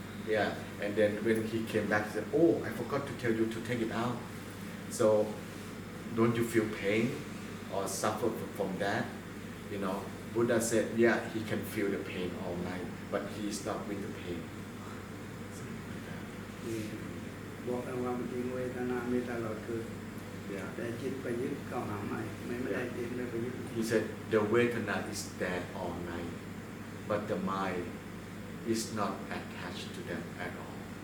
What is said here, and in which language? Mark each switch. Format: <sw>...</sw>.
<en>Yeah, and then when he came back, he said, "Oh, I forgot to tell you to take it out. So don't you feel pain or suffer from that?" You know, Buddha said, "Yeah, he can feel the pain all night, but he is not with the pain." Something like that.</en> <th>บอกเอาความจริงเวทนามีตลอดคืน</th> <en>Yeah.</en> <th>แต่จิตไปยึดก็หาไม่ได้จิตเลยไปยึด</th> <en>He said the Vedana is there all night, but the mind is not attached to them at all.</en>